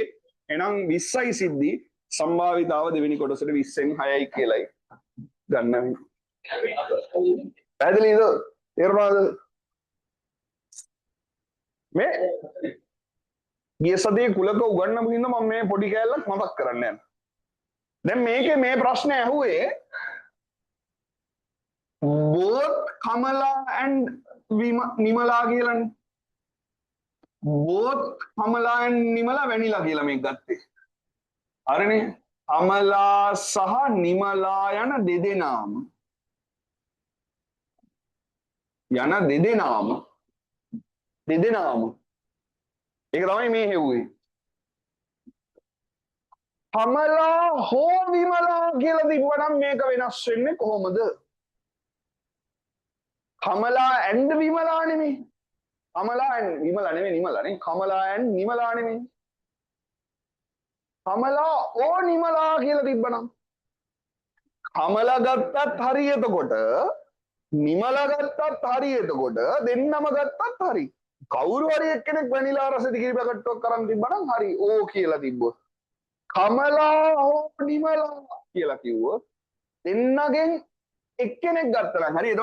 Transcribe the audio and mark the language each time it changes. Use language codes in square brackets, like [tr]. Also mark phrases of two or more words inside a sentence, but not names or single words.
[si] එහෙනම් 20යි සිද්ධි සම්භාවිතාව දෙවෙනි කොටසට 20න් 6යි කියලායි ගන්න වෙන්නේ. පැහැදිලිද? තේරුණාද? මේ ගිය සතියේ කුලක උගන්වපු හින්දා මම මේ පොඩි කෑල්ලක් මතක් කරන්න යනවා. දැන් මේකේ මේ ප්‍රශ්නේ ඇහුවේ [en] both Kamala and Nimala [si] කියලානේ. [en] both Kamala and Nimala vanilla [si] කියලා මේක ගත්තේ. හරිනේ. Kamala සහ Nimala යන දෙදෙනාම ඒක තමයි මේ හෙව්වේ. Kamala හෝ Nimala කියලා තිබුණනම් මේක වෙනස් වෙන්නේ කොහොමද? Kamala and Vimala නෙමෙයි. Kamala and Vimala නෙමෙයි Nimala නේ. Kamala and Nimala නෙමෙයි. Kamala or Nimala කියලා තිබ්බනම් Kamala ගත්තත් හරි එතකොට Nimala ගත්තත් හරි එතකොට දෙන්නම ගත්තත් හරි. කවුරු හරි එක්කෙනෙක් වැනිලා රස දිගිරි පැකට්ටුවක් කරන් තිබ්බනම් හරි ඕ කියලා තිබ්බොත් Kamala or Nimala කියලා කිව්වොත් දෙන්නගෙන් එක්කෙනෙක් ගත්තා නම් හරි.